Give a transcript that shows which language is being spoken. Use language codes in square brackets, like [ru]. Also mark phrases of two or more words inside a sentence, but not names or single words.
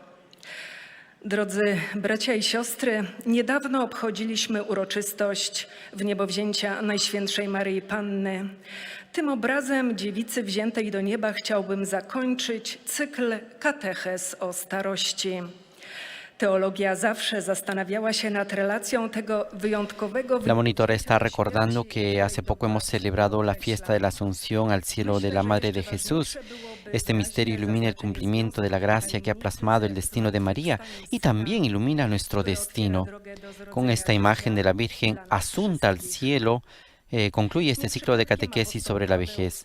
[pl] Drodzy bracia i siostry, niedawno obchodziliśmy uroczystość wniebowzięcia Najświętszej Maryi Panny. Tym obrazem dziewicy wziętej do nieba chciałbym zakończyć cykl katechez o starości. Teologia zawsze zastanawiała się nad relacją tego wyjątkowego... [es] La monitora está recordando que hace poco hemos celebrado la fiesta de la Asunción al cielo de la Madre de Jesús. Este misterio ilumina el cumplimiento de la gracia que ha plasmado el destino de María y también ilumina nuestro destino. Con esta imagen de la Virgen asunta al cielo, concluye este ciclo de catequesis sobre la vejez.